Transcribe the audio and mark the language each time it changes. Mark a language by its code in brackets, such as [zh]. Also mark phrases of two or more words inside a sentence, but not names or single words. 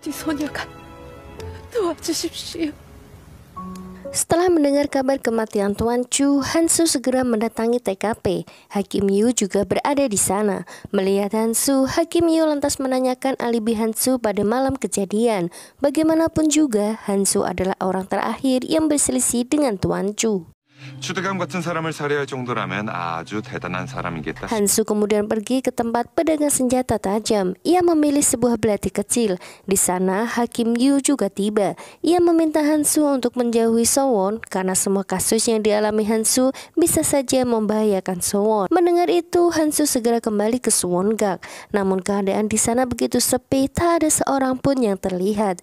[id] Setelah mendengar kabar kematian Tuan Chu, Han Su segera mendatangi TKP. Hakim Yu juga berada di sana. Melihat Han Su, Hakim Yu lantas menanyakan alibi Han Su pada malam kejadian. Bagaimanapun juga, Han Su adalah orang terakhir yang berselisih dengan Tuan Chu. [ko] 추대감 같은 사람을 살해할 정도라면 아주 대단한 사람이겠다. [id] Han Su kemudian pergi ke tempat pedagang senjata tajam. Ia memilih sebuah belati kecil. Di sana Hakim Yu juga tiba. Ia meminta Han Su untuk menjauhi Sowon karena semua kasus yang dialami Han Su bisa saja membahayakan Sowon. Mendengar itu, Han Su segera kembali ke Suwon-gak. Namun keadaan di sana begitu sepi, tak ada seorang pun yang terlihat.